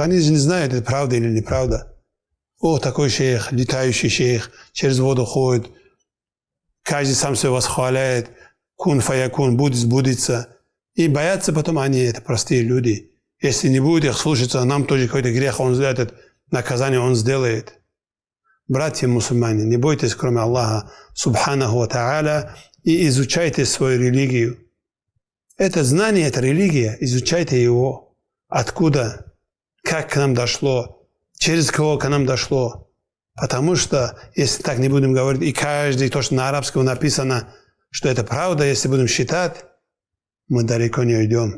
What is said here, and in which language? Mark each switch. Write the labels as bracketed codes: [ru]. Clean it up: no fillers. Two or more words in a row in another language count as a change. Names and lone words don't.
[ru] Они же не знают, это правда или неправда. О, такой шейх, летающий шейх, через воду ходит. Каждый сам себя восхваляет. [ar] كن فيكون, [ru] будет сбудется. И боятся потом они, это простые люди. Если не будет их слушаться, нам тоже какой-то грех он сделает, наказание он сделает. Братья мусульмане, не бойтесь, кроме Аллаха, [ar] سبحانه وتعالى, [ru] и изучайте свою религию. Это знание, это религия, изучайте его. Откуда, как к нам дошло, через кого к нам дошло. Потому что, если так не будем говорить, и каждый, то, что на арабском написано, что это правда, если будем считать, мы далеко не уйдем.